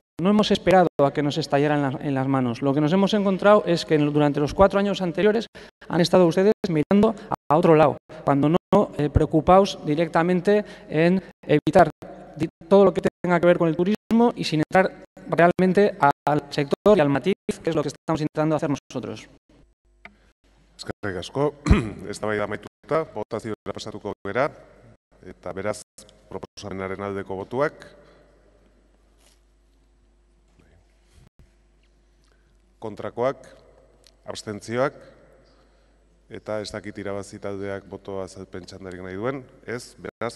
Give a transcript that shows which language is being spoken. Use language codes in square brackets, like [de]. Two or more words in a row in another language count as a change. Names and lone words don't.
[es] No hemos esperado a que nos estallara en las manos. Lo que nos hemos encontrado es que durante los 4 años anteriores han estado ustedes mirando a otro lado, cuando no preocupados directamente en evitar todo lo que tenga que ver con el turismo y sin entrar realmente al sector y al matiz, que es lo que estamos intentando hacer nosotros. [eu] Eskerrik asko, eztabaida amaituta, botazioa pasatuko gara, eta beraz proposamenaren aldeko botuak. Kontrakoak, abstentzioak, eta ez dakit irabazi taldeak botoa azalpen txandarik nahi duen, ez, beraz,